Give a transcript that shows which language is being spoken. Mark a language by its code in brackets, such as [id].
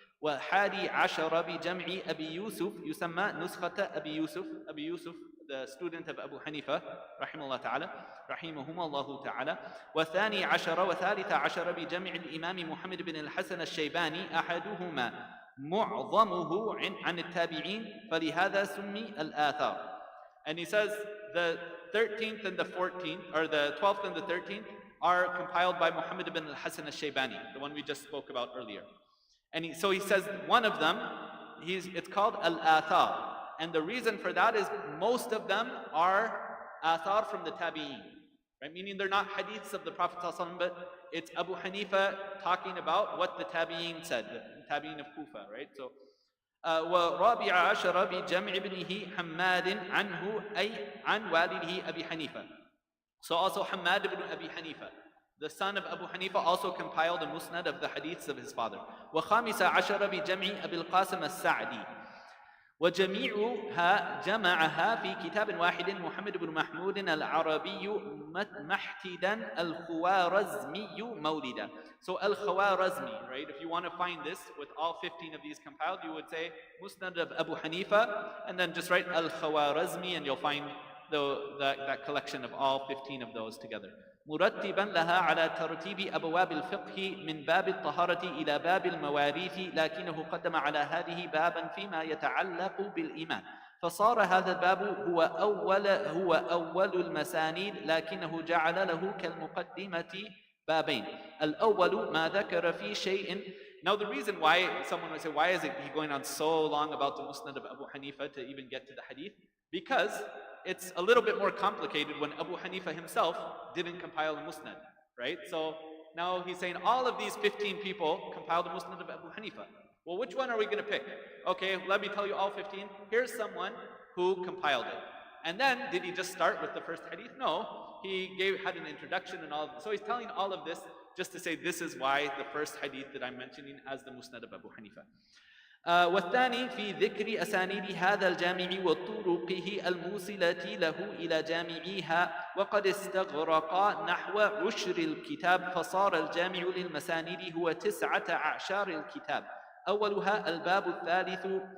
[ar] وحادي عشر بجمع أبي يوسف يسمى نسخة أبي يوسف [en] the student of Abu Hanifa [ar] rahimahullah ta'ala rahimahumullah ta'ala والثاني عشر وثالث عشر بجمع الإمام محمد بن الحسن الشيباني أحدهما معظمه عن التابعين فلهذا سمي الآثار. [en] And he says the 13th and the 14th, or the 12th and the 13th, are compiled by Muhammad ibn al-Hasan al-Shaybani, the one we just spoke about earlier. And so he says one of them, it's called al-Athar. And the reason for that is most of them are athar from the tabi'een, right? Meaning they're not hadiths of the Prophet ﷺ, but it's Abu Hanifa talking about what the tabi'een said, the tabi'een of Kufa, right? [ar] So, وَرَابِعَ عَشَرَ بِجَمْعِ ابْنِهِ حَمَّادٍ عَنْهُ أي عن والده أبي حنيفة. [en] So also Hammad ibn Abi Hanifa, the son of Abu Hanifa, also compiled a musnad of the hadiths of his father. [ar] وَخَامِسَ عَشَرَ بِجَمْعِ أبي القاسم السعدي وجميعها جمعها في كتاب واحد محمد بن محمود العربي محتدا الخوارزمي مولدا. [en] So al-Khawarazmi, right? If you want to find this with all 15 of these compiled, you would say Musnad of Abu Hanifa, and then just write al-Khawarazmi, and you'll find that collection of all 15 of those together. [ar] مرتبا لها على ترتيب أبواب الفقه من باب الطهارة إلى باب المواريث، لكنه قدم على هذه بابا فيما يتعلق بالإيمان، فصار هذا الباب هو أول المسانيد، لكنه جعل له كالمقدمة بابين. الأول ما ذكر في شيء. [en] Now the reason why someone would say, why is he going on so long about the Musnad of Abu Hanifa to even get to the hadith? Because it's a little bit more complicated when Abu Hanifa himself didn't compile a Musnad, right? So now he's saying all of these 15 people compiled the Musnad of Abu Hanifa. Well, which one are we going to pick? Okay, let me tell you all 15. Here's someone who compiled it. And then, did he just start with the first hadith? No, he had an introduction and all of this. So he's telling all of this just to say this is why the first hadith that I'm mentioning as the Musnad of Abu Hanifa. [ar] والثاني في ذكر أسانيد هذا الجامع وطرقه الموصلة له إلى جامعيها، وقد استغرق نحو عشر الكتاب، فصار الجامع للمسانيد هو 19 الكتاب. أولها الباب الثالث